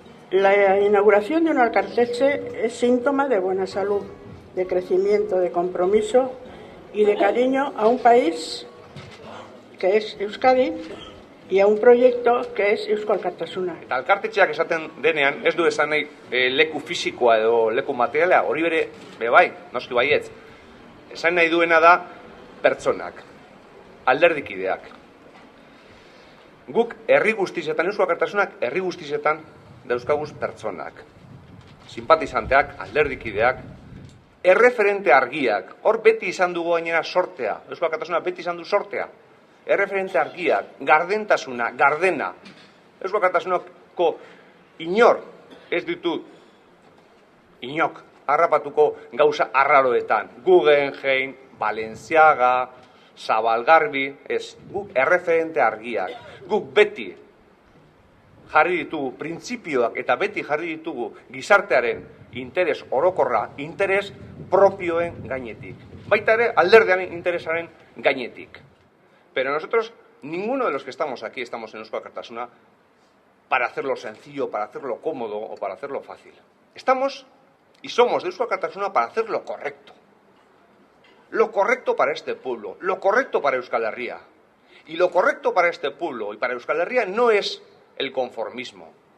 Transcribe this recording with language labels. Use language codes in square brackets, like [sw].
[es] La inauguración de un Alkartetxe es síntoma de buena salud, de crecimiento, de compromiso y de cariño a un país que es Euskadi y a un proyecto que es Eusko Alkartasuna. [eu] Eta alkartetxeak esaten denean ez du esan nahi leku fisikoa edo leku materiala, hori bere bai, noski baietz. Esan nahi duena da pertsonak, alderdikideak. Guk herri guztietan, Eusko Alkartasunak herri guztietan dauzkaguz pertsonak. Simpatizanteak, alderdikideak, erreferente argiak, hor beti izan dugu gainera sortea, Eusko Alkartasunak beti izan du sortea. Erreferente argiak, gardentasuna, gardena. Eusko Alkartasunako inor ez ditu inok harrapatuko gauza arraroetan. Guggenheim, Balenciaga, Zabalgarbi, ez, guk erreferente argiak. Guk beti jarri ditugu printzipioak eta beti jarri ditugu gizartearen interes orokorra, interes propioen gainetik. Baita ere alderdearen interesaren gainetik. [es] Pero nosotros, ninguno de los que estamos aquí, estamos en Eusko Alkartasuna para hacerlo sencillo, para hacerlo cómodo o para hacerlo fácil. Estamos y somos de Eusko Alkartasuna para hacer lo correcto. Lo correcto para este pueblo, lo correcto para Euskal Herria. Y lo correcto para este pueblo y para Euskal Herria no es el conformismo.